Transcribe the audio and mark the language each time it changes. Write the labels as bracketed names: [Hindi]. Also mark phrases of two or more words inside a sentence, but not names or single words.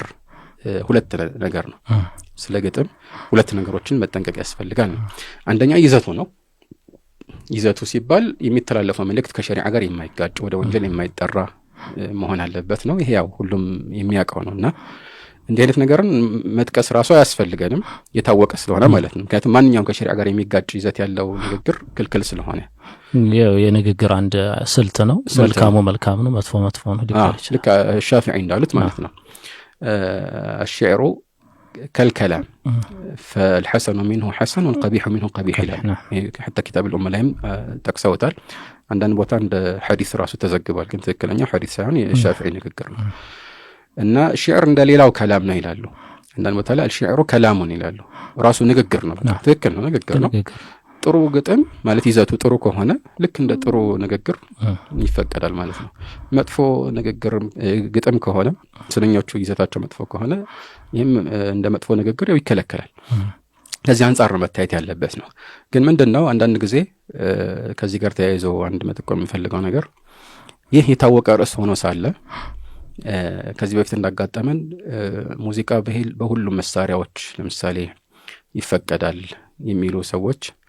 [Amharic] ሁለት ነገር ነው። ስለ ግጥም ሁለት ነገሮችን መጠንቀቅ ያስፈልጋል። አንደኛ ይዘቱ ነው። ይዘቱ ሲባል የሚተላለፈው መልእክት ከሸሪዓ ጋር የማይጋጭ ወደ ወንጀል የማይጠራ መሆን አለበት ነው። ይሄ ያው ሁሉም የሚያውቀው ነውና እንዲህ አይነት ነገርን መጥቀስ ራሱ አያስፈልገንም የታወቀ ስለሆነ ማለት ነው። ምክንያቱም ማንኛውም ከሸሪዓ ጋር የሚጋጭ ይዘት ያለው ንግግር ክልክል ስለሆነ የንግግር አንድ ስልት ነው። መልካሙ መልካም ነው፣ መጥፎ መጥፎ ነው ሊባል ይችላል። ልክ ሻፊዒ እንዳሉት ማለት ነው። [Arabic] الشعر كالكلام فالحسن منه حسن والقبيح منه قبيح حتى كتاب الأمة لهم تقسوتال عندنا [Amharic] ቦታ እንደ ሐዲስ ራሱ ተዘግቧል። ግን ትክክለኛ ሐዲስ ሳይሆን የሻፊዒ ንግግር ነው። እና ሽዕር እንደሌላው ከላም ነው ይላሉ። አንዳንድ ቦታ ላይ [Arabic] الشعر كلام [Amharic] ይላሉ። ራሱ ንግግር ነው። ትክክል ነው፣ ንግግር ነው። ጥሩ ግጥም ማለት ይዘቱ ጥሩ ከሆነ ልክ እንደ ጥሩ ንግግር ይፈቀዳል ማለት ነው። መጥፎ ንግግር ግጥም ከሆነ ስለኞቹ ይዘታቸው መጥፎ ከሆነ ይህም እንደ መጥፎ ንግግር ይከለከላል። ከዚህ አንፃር መታየት ያለበት ነው። ግን ምንድነው አንዳንድ ጊዜ ከዚህ ጋር ተያይዞ አንድ መጠቆም የሚፈልገው ነገር ይህ የታወቀ ርዕስ ሆኖ ሳለ ከዚህ በፊት እንዳጋጠመን ሙዚቃ በሁሉም መሳሪያዎች ለምሳሌ ይፈቀዳል የሚሉ ሰዎች